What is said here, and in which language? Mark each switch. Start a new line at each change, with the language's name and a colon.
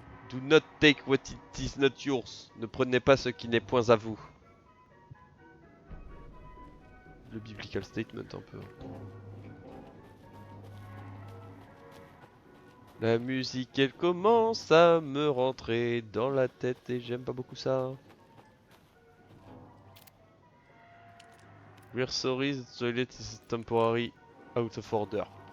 English: Do not take what it is not yours.
French: Ne prenez pas ce qui n'est point à vous. Le
English: biblical statement
French: un peu. La musique elle commence à me rentrer dans la tête et j'aime pas beaucoup ça.
English: We're sorry, the toilet is temporary out of order.